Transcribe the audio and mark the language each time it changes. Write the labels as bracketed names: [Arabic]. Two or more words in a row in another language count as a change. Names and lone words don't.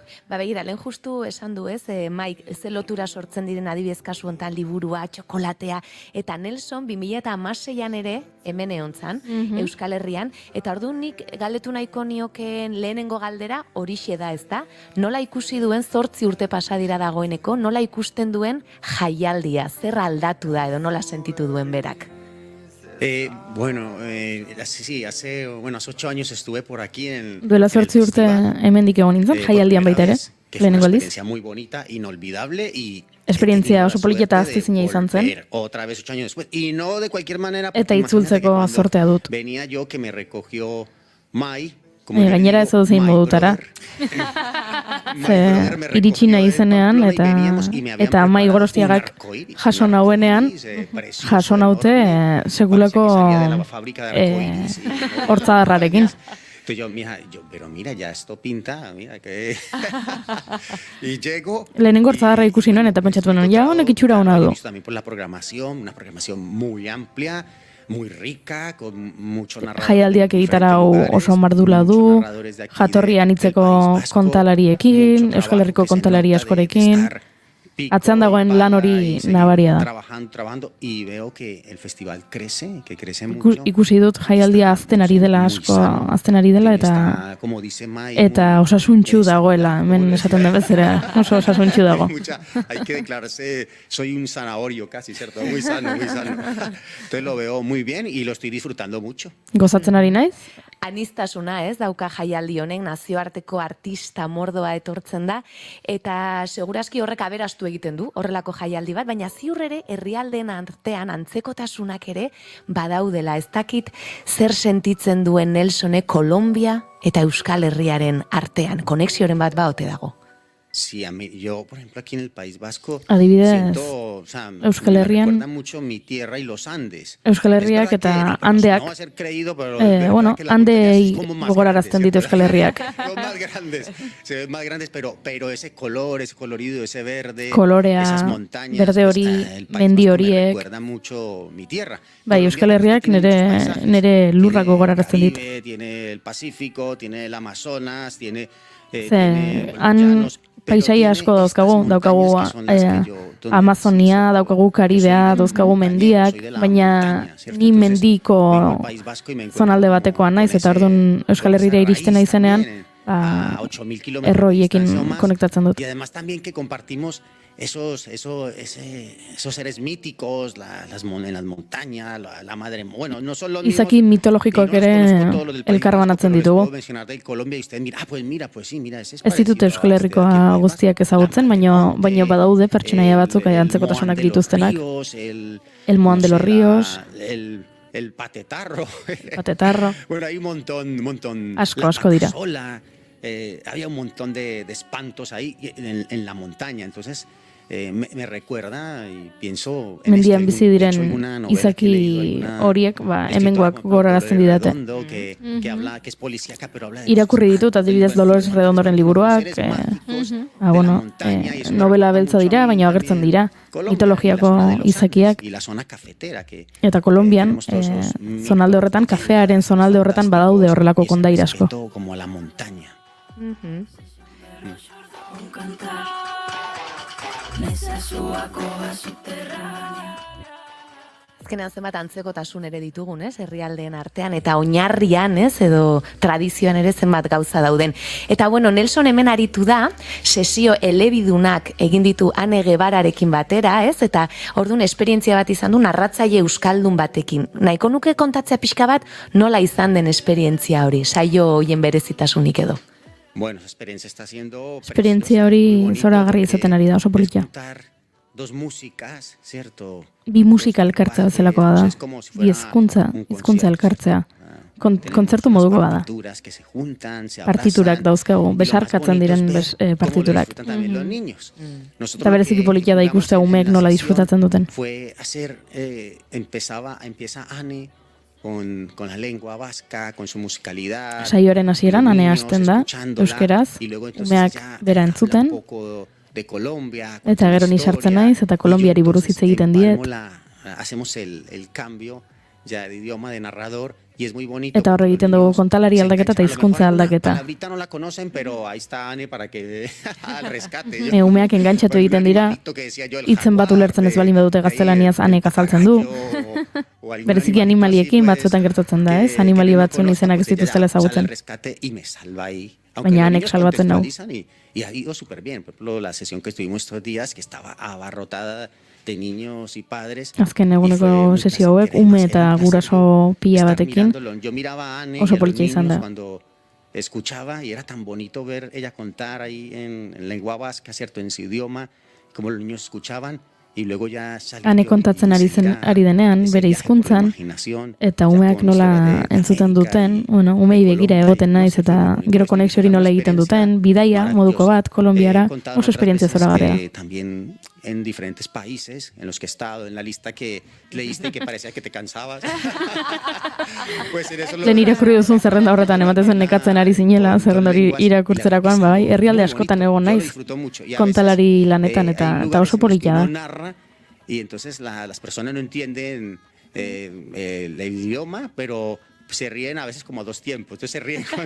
[Basque] Begira, lehen justu esan du ez, Maik, ze lotura sortzen diren adibidez kasu hontan liburua, txokolatea, eta Nelson 2016an ere, hemen egon zan, Euskal Herrian, eta orduan nik galdetu nahiko niokeen lehenengo galdera horixe da, ez da? Nola ikusi duen 8 urte pasadira dagoeneko, nola ikusten duen jaialdia, zer aldatu da edo nola sentitu duen berak? [Spanish] Sí, hace 8 años estuve por aquí en [Basque] Duela 8 urte hemendik egon nintzen, jaialdian baita ere, lehenengo aldiz. [Spanish] Experiencia muy bonita, inolvidable y [Basque] esperientzia oso polita aztizina izan zen. [Spanish] Otra vez 8 años después y no de cualquier manera. [Basque] Eta itzultzeko zortea dut. [Spanish] Venía yo que me recogió Mai. [Basque] Gainera ez zein modutara. Iritsi nahi zenean, eta Mai Gorostiagak jaso nauenean, jaso naute segulako hortzadarrarekin. [Spanish] Pero mira, ya esto pinta, mira que... Y llego... [Basque] Lehenengo hortzadarra ikusi nuen, eta pentsatu nuen, ja honek itxura hona du. [Spanish] También por la programación, una programación muy amplia, muy rica, con mucho narrador. [Basque] Jaialdiak egitarau oso mardula du, jatorri anitzeko kontalariekin, Euskal Herriko kontalari askorekin. Atzean dagoen lan hori nabaria da. [Spanish] Trabajando y veo que el festival crece, que crece mucho. [Basque] Ikusi dut jaialdia azten ari dela asko, azten ari dela eta osasuntxu dagoela, hemen esaten den bezera, oso osasuntxu dago. [Spanish] Hay que declararse, soy un zanahorio casi, ¿cierto? Muy sano, muy sano. Entonces lo veo muy bien y lo estoy disfrutando mucho. [Basque] Gozatzen ari naiz? Anistasuna, ez, dauka jaialdi honek, nazioarteko artista mordoa etortzen da, eta segurazki horrek aberastu egiten du, horrelako jaialdi bat, baina ziur ere herrialdeen artean antzekotasunak ere badaudela. Ez dakit zer sentitzen duen Nelsone Kolombia eta Euskal Herriaren artean, konexioren bat baote dago. [Spanish] Sí, yo, por ejemplo, aquí en el País Vasco siento, [Basque] Euskal Herrian, [Spanish] me recuerda mucho mi tierra y los Andes. [Basque] Euskal Herriak eta Andeak, [Spanish] no va a ser creído, pero [Basque] Andei gogorarazten dit Euskal Herriak. [Spanish] Los más grandes, se ven más grandes, pero ese color, ese colorido, ese verde, [Basque] kolorea, [Spanish] esas montañas, [Basque] berde hori, mendi horiek. [Spanish] Me recuerda mucho mi tierra. [Basque] Bai, Euskal Herriak nere lurrak gogorarazten dit. [Spanish] Tiene el Pacífico, tiene el Amazonas, tiene [Basque] paisaia asko daukagu Amazonia, daukagu Karibea, dauzkagu mendiak, baina ni mendiko zonalde batekoa naiz, eta orduan Euskal Herrira iristen naizenean, [Spanish] a 8.000 kilómetros [Basque] erroiekin [Spanish] de distancia o más. [Basque] konektatzen dut. [Spanish] Y además también que compartimos esos seres míticos, en las montañas, la madre, bueno, no son los [Basque] Izaki [Spanish] mismos, [Basque] mitologikoak [Spanish] y no los [Basque] ere [Spanish] conozco todos los del País [Basque] elkarbanatzen [Spanish] Vasco, pero les [Basque] ditugu. [Spanish] puedo mencionar del Colombia y usted mira, pues mira, ese es [Basque] Ez ditut [Spanish] parecido a [Basque] Euskal [Spanish] este de aquí del [Basque] Herrikoa [Spanish] País Vasco. [Basque] guztiak ezagutzen, baina badaude pertsonaia batzuk antzekotasunak dituztenak. [Spanish] El Moan de los Ríos, El patetarro. Patetarro. Bueno, hay un montón. [Basque] Asko dira. [Spanish] Sola, había un montón de espantos ahí en la montaña. Entonces, me recuerda y pienso en [Basque] mendian [Spanish] esto. [Basque] bizi [Spanish] De hecho, [Basque] diren [Spanish] alguna novela que he [Basque] izaki [Spanish] leído, alguna [Basque] horiek, [Spanish] escritora, [Basque] hemengoak [Spanish] por ejemplo, [Basque] gogorarazten [Spanish] Dolores [Basque] didate. [Spanish] Redondo, que habla, que es policíaca, pero habla de [Basque] Irakurri [Spanish] los [Basque] ditut, adibidez [Spanish] espantos, [Basque] Dolores Redondoren liburuak, [Spanish] seres mágicos de [Basque] bueno, [Spanish] la montaña, y eso me [Basque] novela [Spanish] recuerda [Basque] beltza [Spanish] mucho a [Basque] dira, [Spanish] mí [Basque] baina agertzen [Spanish] también [Basque] dira, [Spanish] Colombia, [Basque] mitologiako [Spanish] y la zona de los [Basque] izakiak, [Spanish] Andes, y la zona cafetera, que [Basque] eta Kolonbian, [Spanish] tenemos todos esos mitos, [Basque] zonalde horretan, kafearen zonalde horretan badaude horrelako [Spanish] y ese [Basque] kondaira asko. [Spanish] respeto como a la montaña. [Basque] Azkenean zenbat antzekotasun ere ditugun, ez, herrialdeen artean, eta oinarrian, ez, edo tradizioan ere zenbat gauza dauden. Eta bueno, Nelson hemen aritu da, sesio elebidunak egin ditu Ane Gebararekin batera, ez, eta orduan esperientzia bat izan du narratzaile euskaldun batekin. Nahiko nuke kontatzea pixka bat, nola izan den esperientzia hori, saio hoien berezitasunik edo. [Spanish] Bueno, esa experiencia está siendo [Basque] Esperientzia hori zoragarri izaten ari da, oso politia. [Spanish] escuchar dos músicas, cierto? [Basque] Bi musika elkartzea bezalakoa da, [Spanish] Es como si [Basque] bi [Spanish] fuera [Basque] hizkuntza [Spanish] un [Basque] hizkuntza [Spanish] concierto. [Basque] elkartzea. Kontzertu moduko bada. [Spanish] Partituras que se juntan, se [Basque] Partiturak [Spanish] abrazan, [Basque] dauzkagu, [Spanish] y lo más [Basque] besarkatzen [Spanish] bonito es [Basque] diren [Spanish] ver cómo lo [Basque] partiturak. [Spanish] disfrutan también los niños. Nosotros [Basque] Eta [Spanish] lo [Basque] bereziki [Spanish] que [Basque] politia da [Spanish] intentamos [Basque] ikustea [Spanish] hacer en [Basque] umeek [Spanish] la [Basque] nola [Spanish] sesión [Basque] disfrutatzen duten. [Spanish] fue hacer, empieza Ane con la lengua vasca, con su musicalidad. [Basque] Saioaren hasieran [Spanish] los [Basque] Ane [Spanish] niños [Basque] hasten da, [Spanish] escuchándola, [Basque] euskeraz, [Spanish] y luego entonces [Basque] umeak [Spanish] ya [Basque] bera [Spanish] habla [Basque] entzuten, [Spanish] un poco de Colombia, [Basque] eta gero ni sartzen naiz, eta Kolonbiari buruz hitz egiten diet. [Spanish] Hacemos el cambio ya de idioma, de narrador, y es muy bonito. [Basque] Eta hor egiten dugu kontalari aldaketa eta hizkuntza aldaketa. [Spanish] Palabrita no la conocen, pero ahí está Ane para que al rescate. [Basque] Umeak engantxatu egiten dira, hitzen bat ulertzen ez balin badute gaztelaniaz Anek azaltzen du. Bereziki animaliekin batzuetan gertatzen da, ez? Animali batzuen izenak ez dituztela ezagutzen. Baina Anek salbatzen nau. [Spanish] Y ha ido súper bien. Por ejemplo, la sesión que estuvimos estos días, que estaba abarrotada de niños y padres. [Basque] Azken eguneko sesio hauek, ume eta guraso pila batekin, [Spanish] Yo miraba a Ane [Basque] oso [Spanish] y a los [Basque] politia izan [Spanish] niños [Basque] da. [Spanish] cuando escuchaba, y era tan bonito ver ella contar ahí en lengua vasca, ¿cierto? En su idioma, como los niños escuchaban, y luego ya salía [Basque] Ane kontatzen ari denean, bere hizkuntzan, eta umeak nola entzuten duten, bueno, umei begira egoten naiz, eta gero konexio hori nola egiten duten, bidaia moduko bat, Kolonbiara, oso esperientzia zoragarria. [Spanish] También en diferentes países en los que he estado, en la lista que leíste y que parecía que te cansabas. Pues en eso lo... [Basque] Lehen irakurri duzun zerrenda horretan ematen zen nekatzen ari zinela, zerrenda hori irakurtzerakoan, bai, herrialde askotan egon naiz, kontalari lanetan, eta oso politia da. [Spanish] Y entonces las personas no entienden el idioma, pero se ríen a veces como a dos tiempos. Entonces se ríen cuando...